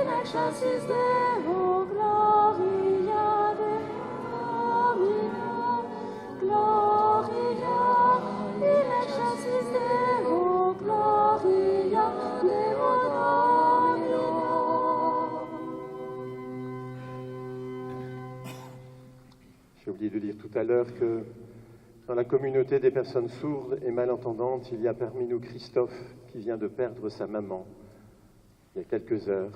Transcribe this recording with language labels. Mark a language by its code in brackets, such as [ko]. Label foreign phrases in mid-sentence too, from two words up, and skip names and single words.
[la] excelsis Deo, gloria Domino, gloria, in excelsis Deo, gloria Deo Domino. [fr] J'ai oublié de dire tout à l'heure que dans la communauté des personnes sourdes et malentendantes, il y a parmi nous Christophe qui vient de perdre sa maman il y a quelques heures.